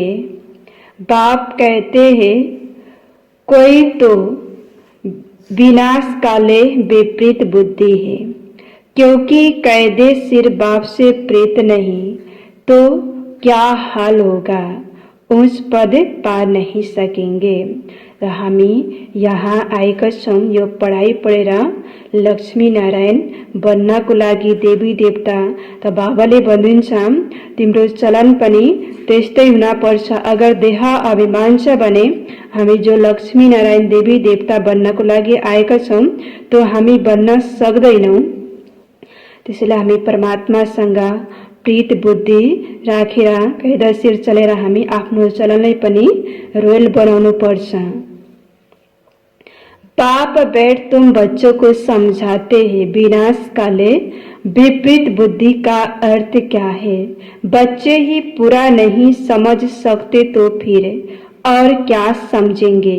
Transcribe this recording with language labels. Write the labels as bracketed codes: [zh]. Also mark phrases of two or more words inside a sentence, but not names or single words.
[hi] बाप कहते हैं कोई तो [sa] विनाश काले विपरीत बुद्धि [hi] है, क्योंकि कैदे सिर बाप से प्रीत नहीं तो क्या हाल होगा, उस पद पा नहीं सकेंगे। [ne] र हामी यहाँ आएका छौँ यो पढाइ पढेर लक्ष्मी नारायण बन्नको लागि देवी देवता। त बाबाले भन्नुहुन्छ तिम्रो चलन पनि त्यस्तै हुन पर्छ। अगर देह अभिमान छ भने हामी जो लक्ष्मी नारायण देवी देवता बन्नको लागि आएका छौँ तो हामी बन्न सक्दैनौँ। त्यसैले हामी परमात्मासँग प्रीत बुद्धि राखेर कैदा सिर चलेर हामी आफ्नो चलनलाई पनि रोयल बनाउनु पर्छ। [hi] पाप बैठ तुम बच्चों को समझाते हैं [sa] विनाश काले विपरीत बुद्धि [hi] का अर्थ क्या है। बच्चे ही पूरा नहीं समझ सकते तो फिर और क्या समझेंगे।